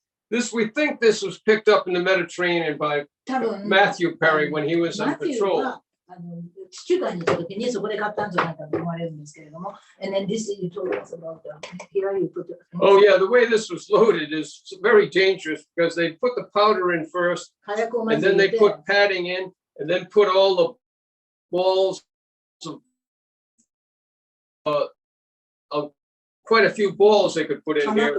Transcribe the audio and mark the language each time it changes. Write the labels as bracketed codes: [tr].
[en] This we think this was picked up in the Mediterranean by Matthew Perry when he was on patrol. [ja] 地中海に行った時にそこで買ったんじゃないかと思われるんですけれども、 [en] and then this you told us about here you put. Oh yeah, the way this was loaded is very dangerous because they put the powder in first, and then they put padding in, and then put all the balls of quite a few balls they could put in here.